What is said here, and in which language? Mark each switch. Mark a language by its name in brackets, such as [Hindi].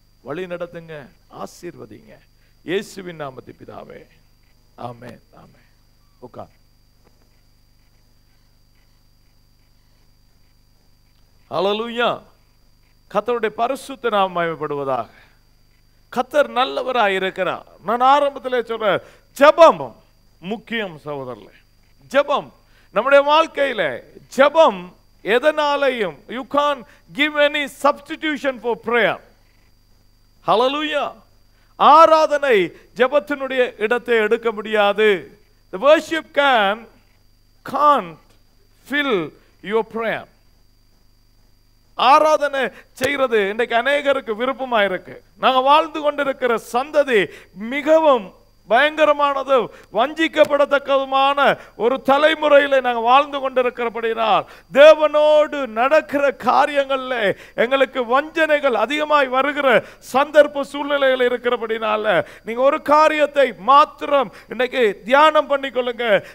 [Tamil] வழி நடத்துங்க, ஆசீர்வதிங்க. இயேசுவின் நாமத்தில் பிதாவே, ஆமென். ஆமென். உட்கார். ஹல்லேலூயா. கர்த்தருடைய பரிசுத்த நாமம் மகிமைப்படுவதாக. கர்த்தர் நல்லவராய் இருக்கிறார். நான் ஆரம்பத்திலே சொல்றேன், ஜெபம் முக்கியம் சகோதரர்களே. ஜெபம் நம்முடைய வாழ்க்கையில ஜெபம் எதனாலையும் [English] you can't give any substitution for prayer. Hallelujah. [Tamil] ஆராதனை ஜெபத்தினுடைய இடத்தை எடுக்க முடியாது. [English] The worship can't fill your prayer. [Tamil] ஆராதனை செய்கிறது இன்றைக்கு அநேகருக்கு விருப்பமா இருக்கு. நாங்க வாழ்ந்து கொண்டிருக்கிற சந்ததி மிகவும் பயங்கரமானது, வஞ்சிக்கப்படத்தக்கதுமான ஒரு தலைமுறையில நாங்கள் வாழ்ந்து கொண்டிருக்கிறபடினால் தேவனோடு நடக்கிற காரியங்கள்ல எங்களுக்கு வஞ்சனைகள் அதிகமாய் வருகிற சந்தர்ப்ப சூழ்நிலைகள் இருக்கிறபடினால நீங்க ஒரு காரியத்தை மாத்திரம் இன்னைக்கு தியானம் பண்ணிக்கொள்ளுங்க.